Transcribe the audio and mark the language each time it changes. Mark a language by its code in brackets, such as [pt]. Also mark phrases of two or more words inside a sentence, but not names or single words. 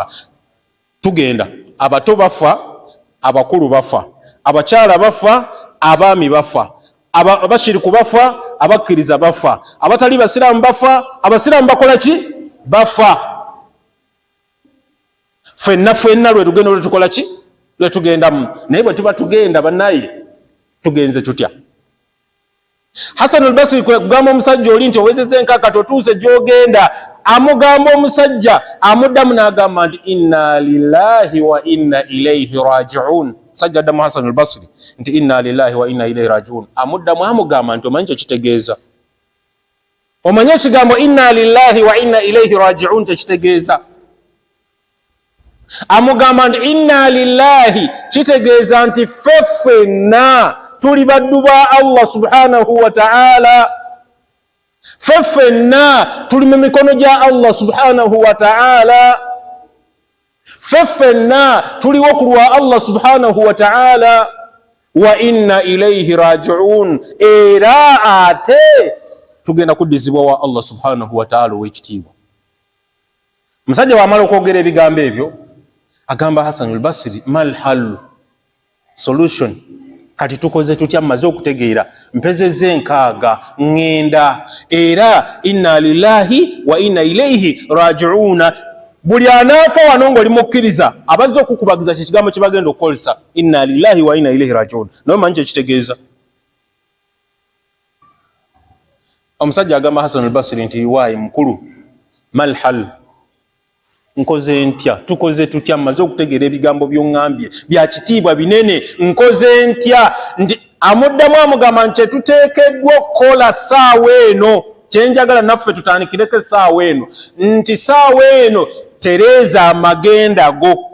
[lg] Tugenda, abato bafa, abakulu bafa, abakyala bafa, abaami bafa, abashiriku bafa, abakkiriza bafa, abatali basiraamu bafa, abasiraamu bakola ki? Bafa. Ffenna lwe lugendo lwe tukola ki? Lwe tugendamu. Naye bwe tuba tugenda bannaye tugenze tutya? Hasan al-Basri kugamba omusajja oli nti owezezza enkaka totuuse gy'ogenda, amugamba omusajja, amuddamu n'agamba nti [ar] إنا لله وإنا إليه راجعون. [lg] Sajja addamu Hasan al-Basri nti [ar] إنا لله وإنا إليه راجعون. [lg] Amuddamu amugamba nti omanyi kyekitegeeza? Omanyi ekigambo [ar] إنا لله وإنا إليه راجعون [lg] tekitegeeza? Amugamba nti [ar] إنا لله [lg] kitegeeza nti ffenna tuli baddu ba Allah [ar] سبحانه وتعالى. [lg] Ffenna tuli mu mikono gya Allah [ar] سبحانه وتعالى. [lg] Ffenna tuliwo ku lwa Allah [ar] سبحانه وتعالى. وإنا إليه راجعون, [lg] era ate tugenda kuddizibwa wa Allah [ar] سبحانه وتعالى [lg] ow'ekitiibwa. Musajja bw'amala okwogera ebigambo ebyo agamba Hasan al-Basri, [ar] ما الحل, [lg] solution, kati tukoze tutya? Mmaze okutegeera, mpezezza 6 ngenda, era [ar] إنا لله وإنا إليه راجعون. [lg] Buli anaafa wano ng'oli mukkiriza, abazze okukubagiza kye kigambo kye bagenda okukozesa, [ar] إنا لله وإنا إليه راجعون. [lg] Naye manyi kyekitegeeza? Omusajja agamba Hasan al-Basri nti waayi mukulu, [ar] ما الحل, [lg] nkoze ntya? Tukoze tutya? Mmaze okutegeera ebigambo by'oŋŋambye bya kitiibwa binene, nkoze ntya? Amuddamu amugamba nti tuteekeddwa okukola ssaawa eno, kyenjagala naffe tutandikireko essaawa eno, nti ssaawa eno tereeza amagenda go.